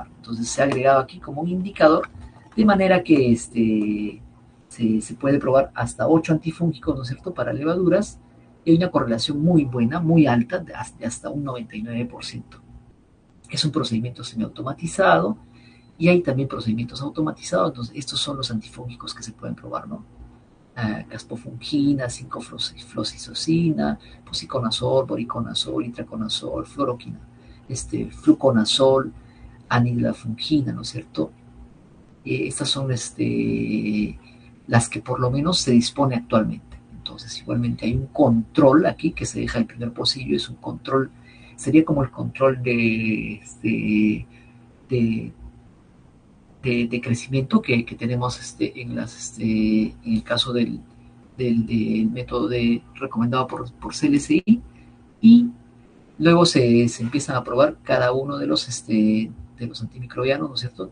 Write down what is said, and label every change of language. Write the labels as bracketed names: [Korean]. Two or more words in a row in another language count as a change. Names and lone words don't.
[Spanish] Entonces se ha agregado aquí como un indicador, de manera que se puede probar hasta 8 antifúngicos, ¿no es cierto?, para levaduras, y hay una correlación muy buena, muy alta, de hasta un 99%. Es un procedimiento semiautomatizado, y hay también procedimientos automatizados. Entonces estos son los antifúngicos que se pueden probar, ¿no? Caspofungina, 5-fluoxisocina, posiconazol, boriconazol, itraconazol, fluoroquina, fluconazol, anilafungina, ¿no es cierto? Estas son las que por lo menos se dispone actualmente. Entonces, igualmente hay un control aquí que se deja el primer pocillo, es un control, sería como el control de, de crecimiento que tenemos en el caso del método recomendado por CLCI, y luego se empiezan a probar cada uno de los antimicrobianos, ¿no es cierto?